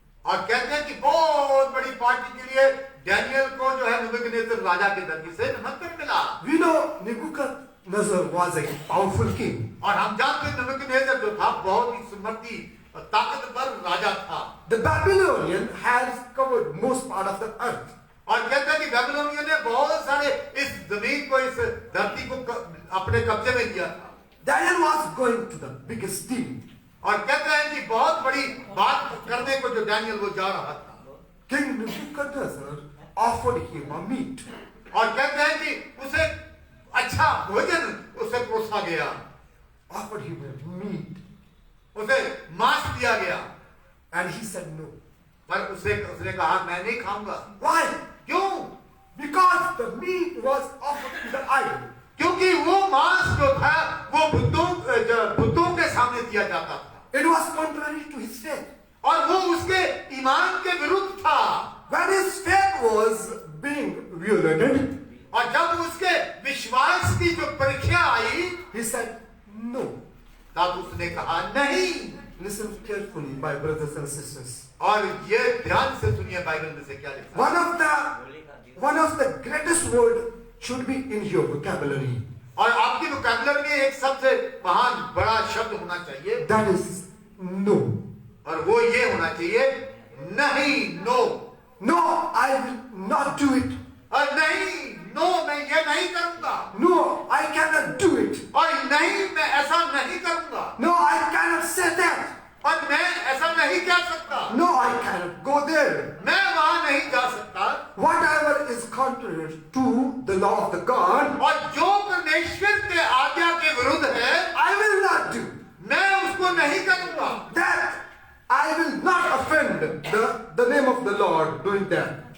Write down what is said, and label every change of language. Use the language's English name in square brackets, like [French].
[Hindi] और कहते हैं कि बहुत बड़ी पार्टी के लिए डैनियल को जो है नबूकदनेस्सर राजा के दरबार से निमंत्रण मिला। [English] We know Nebuchadnezzar was a powerful king. [Hindi] और हम जानते हैं नबूकदनेस्सर जो था बहुत ही समर्थी और ताकतवर राजा था। [English] The Babylonian has covered most part of the earth. [Hindi] और कहते हैं कि बेबीलोनियन ने बहुत सारे इस जमीन को, इस धरती को अपने कब्जे में लिया था। [English] Daniel was going to the biggest deal. [Hindi] और कहते हैं कि बहुत बड़ी बात करने को जो डैनियल वो जा रहा था। [English] King Nebuchadnezzar offered him a meat. [Hindi] और कहते हैं कि उसे अच्छा भोजन उसे परोसा गया, [English] Offered him a meat. [Hindi] उसे मांस दिया गया, [English] And he said no. [Hindi] पर उसने कहा मैं नहीं खाऊंगा। [English] Why? [Hindi] क्यों? [English] Because the meat was offered to the idol. [Hindi] क्योंकि वो मांस जो था वो बुतों के सामने दिया जाता था, [English] It was contrary to his faith. [Hindi] और वो उसके ईमान के विरुद्ध था। [English] When his faith was being violated, [Hindi] और जब उसके विश्वास की जो परीक्षा आई, [English] he said no. [Hindi] तब उसने कहा नहीं। [English] Listen carefully, my brothers and sisters. [Hindi] और ये ध्यान से सुनिए बाइबल में से क्या लिखा है। [English] One of the greatest word should be in your vocabulary. [Hindi] और आपकी वोकैबुलरी में एक सबसे महान बड़ा शब्द होना चाहिए, [English] That is no. [Hindi] और वो ये होना चाहिए नहीं, no. [English] No, I will not do it. [Hindi] और नहीं, नो मैं ये नहीं करूंगा, [English] No, I cannot do it. [Hindi] और नहीं मैं ऐसा नहीं करूंगा, [English] No, I cannot say that. [Hindi] और मैं ऐसा नहीं कह सकता, [English] No, I cannot go there. [Hindi] मैं वहां नहीं जा सकता। [English] Whatever is contrary to the law of the God, [Hindi] और जो परमेश्वर के आज्ञा के विरुद्ध है [English] I will not do. [Hindi] मैं उसको नहीं करूंगा। [English] That I will not offend the name of the Lord doing that.